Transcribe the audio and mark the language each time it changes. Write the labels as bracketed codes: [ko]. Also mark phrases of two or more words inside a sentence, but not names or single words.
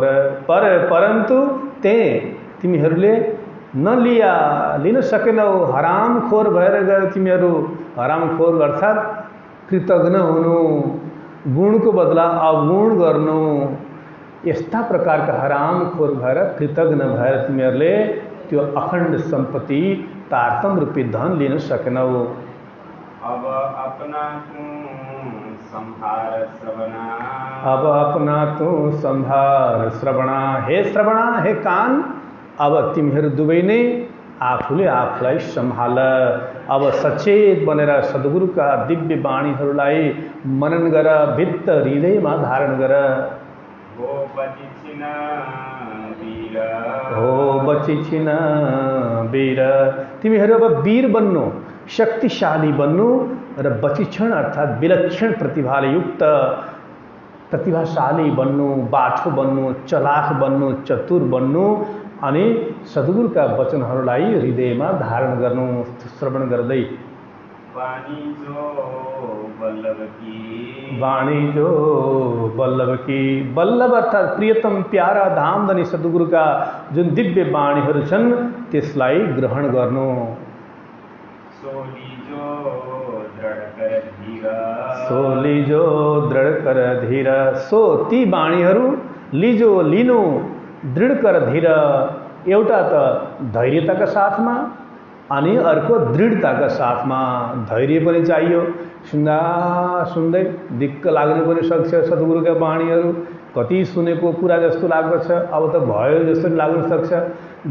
[ne] परन्तु तिमीहरूले नलिया, लिन सकेनौ। हराम खोर भएर गयो तिमीहरू। हराम खोर अर्थात् कृतज्ञ हुनु, गुणको बदला अवगुण गर्नु, यस्ता प्रकारका हराम खोर भएर, कृतज्ञ भएर तिमीहरूले त्यो अखण्ड सम्पत्ति तारतम रूपी धन लिन सकेनौ। [hi] अब अपना तू संहार श्रवणा अब अपना तू संहार श्रवणा। [ne] हे श्रवणा, हे कान, अब तिमीहरू दुवै नै आफूले आफूलाई सम्हाल। अब सचेत बनेर सद्गुरुका दिव्य वाणीहरूलाई मनन गर, भित्त हृदयमा धारण गर। [hi] हो बची छिन वीर हो बची छिन वीर। [ne] तिमीहरू अब वीर बन्नु, शक्तिशाली बन्नु र बचिक्षण अर्थात् विलक्षण प्रतिभाले युक्त प्रतिभाशाली बन्नु, बाठो बन्नु, चलाख बन्नु, चतुर बन्नु अनि सद्गुरुका वचनहरूलाई हृदयमा धारण गर्नु, श्रवण गर्दै। [hi] वाणी जो वल्लभ की वाणी जो वल्लभ की। [ne] वल्लभ अर्थात् प्रियतम, प्यारा, धामधनी सद्गुरुका जुन दिव्य वाणीहरू छन् त्यसलाई ग्रहण गर्नु। [hi] सोली जो दृढ कर धीर सोली जो दृढ कर धीर। [ne] सो ती वाणीहरू लिजो लिनु, [hi] दृढ कर धीर। [ne] एउटा त धैर्यताका साथमा अनि अर्को दृढताका साथमा। धैर्य पनि चाहियो, सुन्दा सुन्दै दिक्क लाग्नु पनि सक्छ। सद्गुरुका वाणीहरू कति सुनेको कुरा जस्तो लाग्दछ, अब त भयो जस्तो लाग्न सक्छ।